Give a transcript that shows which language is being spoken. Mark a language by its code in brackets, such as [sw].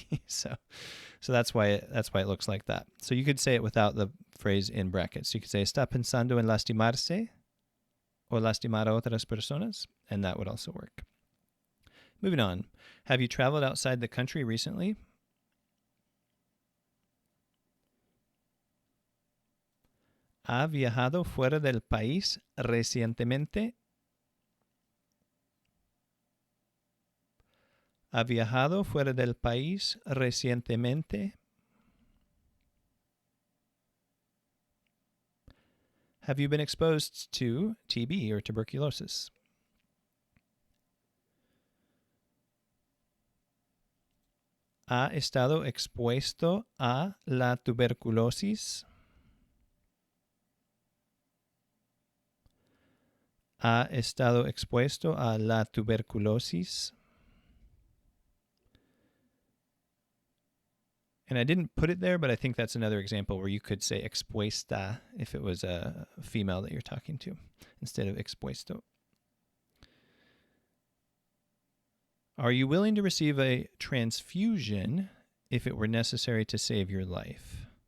[en] so that's why it looks like that. So you could say it without the phrase in brackets. You could say [es] está pensando en lastimarse o lastimar a otras personas, [en] and that would also work. Moving on. Have you traveled outside the country recently? [es] ¿Ha viajado fuera del país recientemente? ¿Ha viajado fuera del país recientemente? [en] Have you been exposed to TB or tuberculosis? [es] ¿Ha estado expuesto a la tuberculosis? ¿Ha estado expuesto a la tuberculosis? [en] And I didn't put it there, but I think that's another example where you could say expuesta if it was a female that you're talking to instead of expuesto. Are you willing to receive a transfusion if it were necessary to save your life?